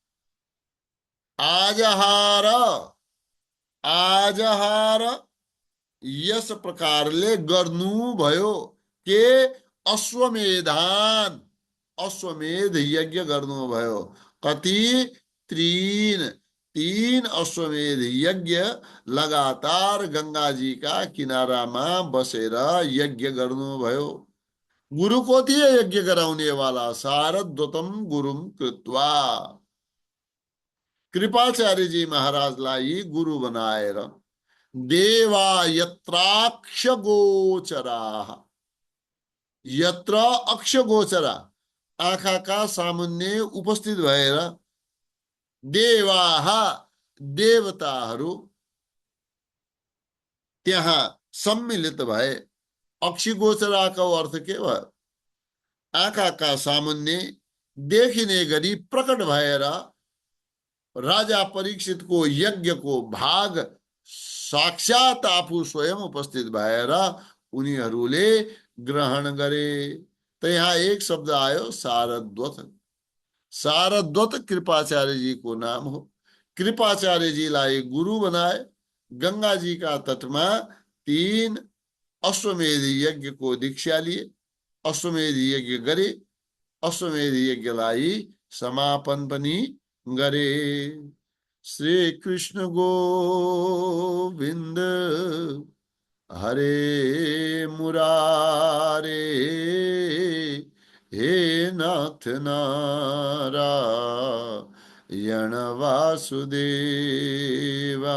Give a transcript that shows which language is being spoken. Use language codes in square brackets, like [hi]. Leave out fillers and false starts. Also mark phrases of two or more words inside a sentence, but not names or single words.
[ne] आजहार आजहार यस प्रकारले गर्नु भयो के अश्वमेधान अश्वमेध यज्ञ गर्नुभयो। कति तीन तीन अश्वमेध यज्ञ लगातार गंगा जी का किनारामा बसेर यज्ञ गर्नुभयो। गुरु को थिए यज्ञ गराउने वाला [sa] शारद्वतम गुरुम कृत्वा। [ne] कृपाचार्य जी महाराज लाई गुरु बनाएर [sa] देवा यत्राक्ष गोचरा। यत्र अक्ष गोचरा [ne] आँखाका सामुन्ने उपस्थित भएर देवाहा देवताहरू त्यहाँ सम्मिलित भए। अक्षी गोचराको अर्थ के भयो? आँखाका सामुन्ने देखिने गरी प्रकट भएर राजा परीक्षित को यज्ञ को भाग साक्षात आफू स्वयं उपस्थित भएर उनीहरूले ग्रहण गरे। तो यहाँ एक शब्द आयो शारद्वत। शारद्वत कृपाचार्य जी को नाम हो। कृपाचार्य जी लाई गुरु बनाए। गंगा जी [hi] का तट में [ne] 3 अश्वमेध यज्ञ को दीक्षा लिए। अश्वमेध यज्ञ गरे। अश्वमेध यज्ञ लाई समापन पनि गरे। [sa] श्री कृष्ण गोविंद हरे मुरारे हे नाथ नारायण वासुदेवा।